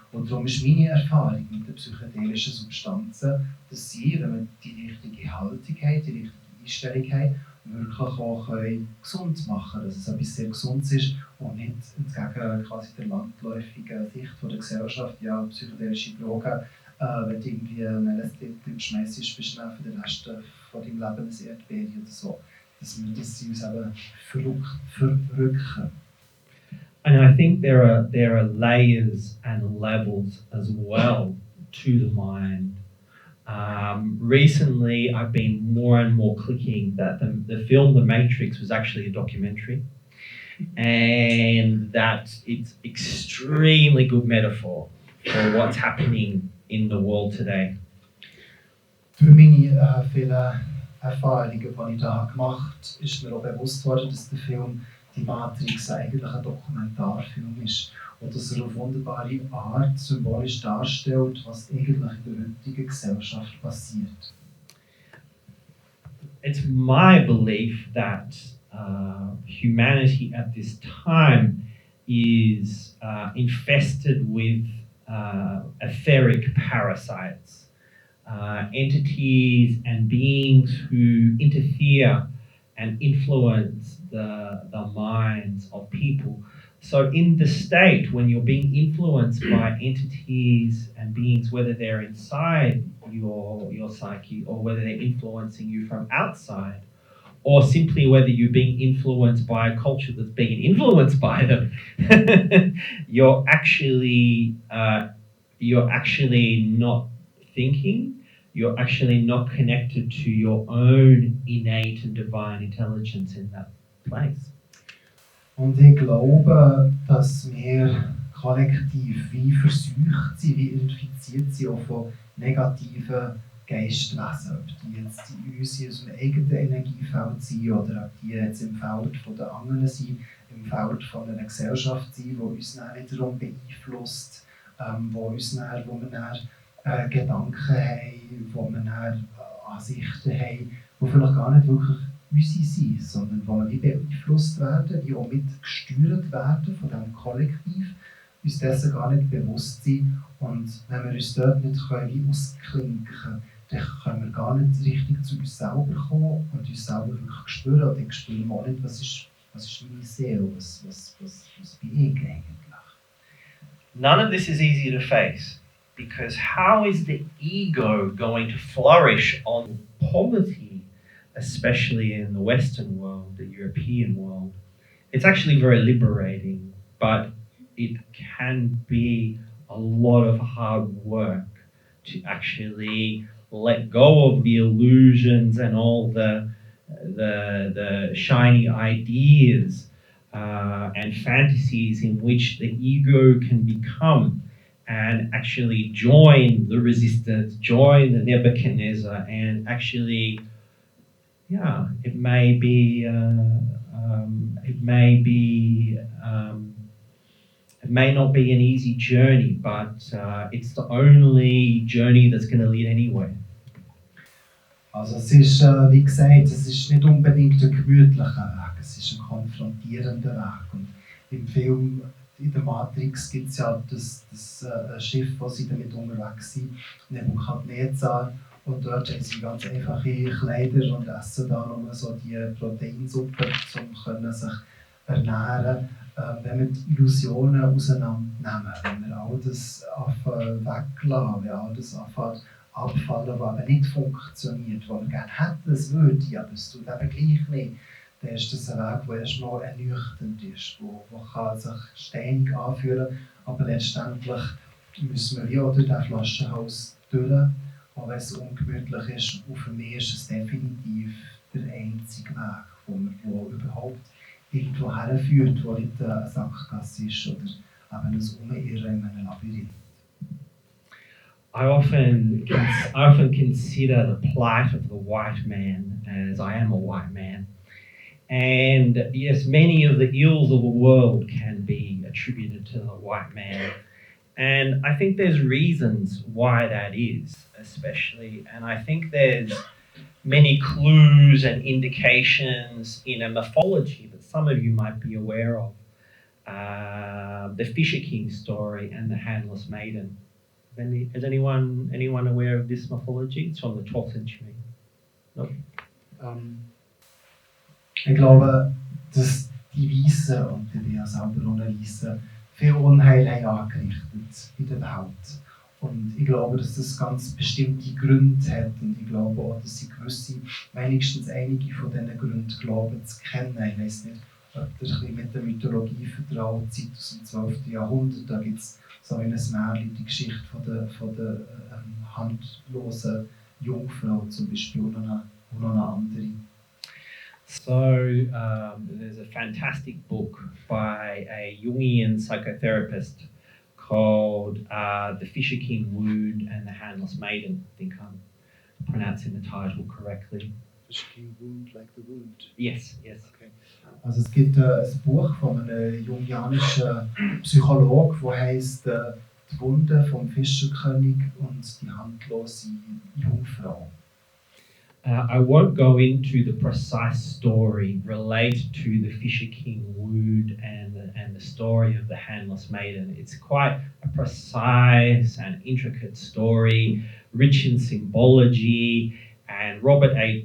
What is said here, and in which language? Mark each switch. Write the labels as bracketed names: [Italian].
[German] Und darum ist meine Erfahrung mit den psychedelischen Substanzen, dass sie, wenn wir die richtige Haltung haben, die richtige Einstellung haben, wirklich auch gesund machen können, dass es etwas sehr Gesundes ist und nicht entgegen quasi der landläufigen Sicht von der Gesellschaft, ja, psychedelische Drogen, wenn du irgendwie ein LSD schmeißt, bist du dann für den Rest von deinem Leben ein Erdbeere oder so. Dass sie uns eben verrücken. [English] And I think there are layers and levels as well to the mind. Recently, I've been more and more clicking that the film The Matrix was actually a documentary, and that it's extremely good metaphor for what's happening in the world today. [German] Durch meine vielen Erfahrungen, die ich da gemacht habe, ist mir auch bewusst worden, dass der Film Die Matrix eigentlich ein Dokumentarfilm ist und dass er auf wunderbare Art symbolisch darstellt, was eigentlich in der heutigen Gesellschaft passiert. [English] It's my belief that humanity at this time is infested with etheric parasites, entities and beings who interfere and influence the minds of people. So in the state, when you're being influenced by entities and beings, whether they're inside your psyche or whether they're influencing you from outside, or simply whether you're being influenced by a culture that's being influenced by them, you're actually not thinking. You're actually not connected to your own innate and divine intelligence in that place. [German] Und ich glaube, dass wir kollektiv wie verseucht sind, wie infiziert sind auch von negativen Geistwesen. Ob die jetzt in uns in unserem eigenen Energiefeld sind oder ob die jetzt im Feld der anderen sind, im Feld von einer Gesellschaft sind, die uns dann wiederum beeinflusst, wo wir dann Gedanken haben, wo wir dann Ansichten haben, die vielleicht gar nicht wirklich unsere sind, sondern wo wir beeinflusst werden, die auch mitgesteuert werden von diesem Kollektiv, uns dessen gar nicht bewusst sind. Und wenn wir uns dort nicht wie ausklinken können, dann können wir gar nicht richtig zu uns selber kommen und uns selber wirklich spüren. Und dann spüren wir auch nicht, was ist meine Seele, was bin ich eigentlich. [English] None of this is easy to face, because how is the ego going to flourish on poverty, especially in the Western world, the European world? It's actually very liberating, but it can be a lot of hard work to actually let go of the illusions and all the shiny ideas and fantasies in which the ego can become, and actually join the resistance, join the Nebuchadnezzar, and actually, yeah, it may not be an easy journey, but it's the only journey that's going to lead anywhere. [German] Also es ist, wie gesagt, es ist nicht unbedingt ein gemütlicher Weg, es ist ein konfrontierender Weg. Und im Film, in der Matrix, gibt es ja das Schiff, wo sie damit unterwegs sind, Nebukadnezar. Und dort haben sie ganz einfache Kleider und essen da nur so die Proteinsuppe, um sich ernähren. Wenn wir die Illusionen auseinandernehmen, wenn wir all das weglassen, wenn all das abfallen, was eben nicht funktioniert, was wir gerne hätten, es würde, aber es tut eben gleich nicht, dann ist das ein Weg, der erst mal ernüchternd ist, der kann sich steinig anfühlen, aber letztendlich müssen wir ja durch diesen Flaschenhals durch, auch wenn es ungemütlich ist. Und für mich ist es definitiv der einzige Weg, der überhaupt irgendwo herführt, wo nicht eine Sackgasse ist oder eben ein Umirren in einem Labyrinth. [English] I often consider the plight of the white man, as I am a white man. And yes, many of the ills of the world can be attributed to the white man. And I think there's reasons why that is, especially. And I think there's many clues and indications in a mythology that some of you might be aware of. The Fisher King story and the Handless Maiden. Is anyone aware of this mythology? It's from the 12th century. No? [German] Ich glaube, dass die Weißen, und ich bin ja selber auch ein Weißer, viel Unheil haben angerichtet in der Welt. Und ich glaube, dass das ganz bestimmte Gründe hat. Und ich glaube auch, dass sie gewisse, wenigstens einige von diesen Gründen glauben zu kennen. Ich weiss nicht, ob ihr ein bisschen mit der Mythologie vertraut seid aus dem 12. Jahrhundert. Da gibt es so in einem Märchen die Geschichte von der handlosen Jungfrau zum Beispiel und noch eine andere. [English] So there's a fantastic book by a Jungian psychotherapist called The Fisher King Wound and the Handless Maiden. I think I'm pronouncing the title correctly. Fisher King Wound, like the wound? Yes. Okay. [German] Also es gibt ein Buch von einem jungianischen Psychologen, das heisst «Die Wunde vom Fischerkönig und die handlose Jungfrau». [English] I won't go into the precise story related to the Fisher King wood and the story of the handless maiden. It's quite a precise and intricate story, rich in symbology, and Robert A.